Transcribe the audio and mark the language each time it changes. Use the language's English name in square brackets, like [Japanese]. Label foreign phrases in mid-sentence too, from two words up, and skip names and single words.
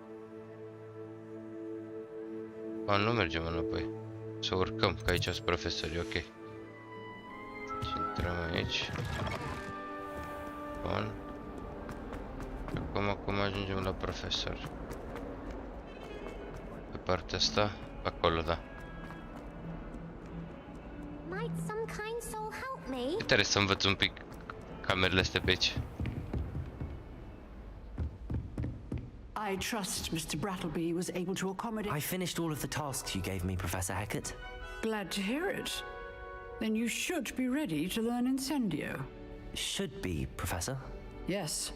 [Romanian] A, nu mergem înapoi. Să urcăm, că aici sunt profesorii, ok. Deci intrăm aici. Bun. Acum ajungem la profesor. Pe partea asta, acolo, da. [English] Might some kind soul help me? [Romanian] Trebuie să învăț un pic camerele astea pe aici. [English] I trust Mr. Brattleby was able to accommodate... I finished all of the tasks you gave me, Professor Hackett. Glad to hear it. Then you should be ready to learn Incendio. Should be, Professor. Yes.